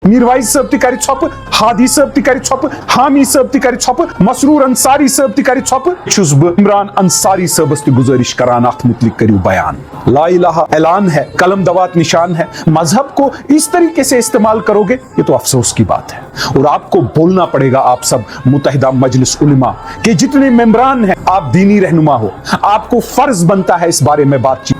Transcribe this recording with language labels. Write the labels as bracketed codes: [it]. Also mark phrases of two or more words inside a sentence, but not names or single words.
[ks] میروائز صاحب تہ کر ژھۄپہٕ ہادی صاحب تہ کر ژھۄپہٕ حامی صاحب تہ کر ژھۄپہٕ مسرور انصاری صاحب تہ کر ژھۄپہٕ چھُس بہٕ عمران انصاری صاحبس تہ گزارش کران اتھ متعلق کریو بیان. [ar] لا الہ [ur] اعلان ہے, قلم دوات نشان ہے, مذہب کو اس طریقے سے استعمال کرو گے یہ تو افسوس کی بات ہے. اور آپ کو بولنا پڑے گا, آپ سب متحدہ مجلس علماء کے جتنے ممبران ہیں, آپ دینی رہنما ہو, آپ کو فرض بنتا ہے اس بارے میں بات چیت.